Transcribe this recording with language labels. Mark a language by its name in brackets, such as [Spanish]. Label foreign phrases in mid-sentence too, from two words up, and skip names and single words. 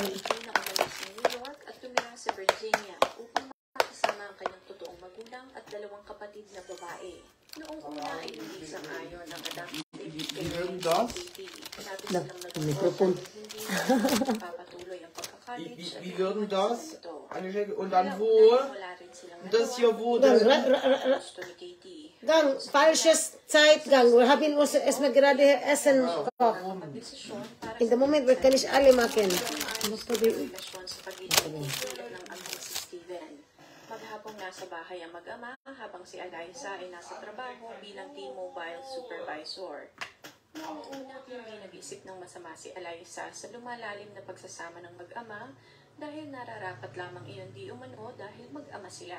[Filipino] Katie na umalis sa New York at tumira sa Virginia upang makasama ang kanyang totoong magulang at 2 kapatid na babae. Noong una ay hindi sang-ayon ang [English] adoptive parents [Filipino] ni Katie. Sabi silang [German] Mikrofon. [Filipino] hindi na papatuloy ang pagka-college at [German] Wie würden das? [Filipino] ito. [German] Und dann wo? [Filipino] Wala rin silang [German] Und das hier wo? Gang, Das [Filipino] gusto ni Katie. [German] gang, falsches Zeit, gang. Wir haben uns erstmal gerade Essen gekocht. [Filipino] Desisyon para [English] In the moment, [German] wir können nicht alle machen. [Filipino] relasyon sa pagitan ng Katie ng amang si Steven. Maghapong nasa bahay ang mag-ama habang si Eliza ay nasa trabaho bilang T-Mobile supervisor. Noong una, hindi nag-isip ng masama si Eliza sa lumalalim na pagsasama ng mag-ama dahil nararapat lamang iyon di umano dahil mag-ama sila.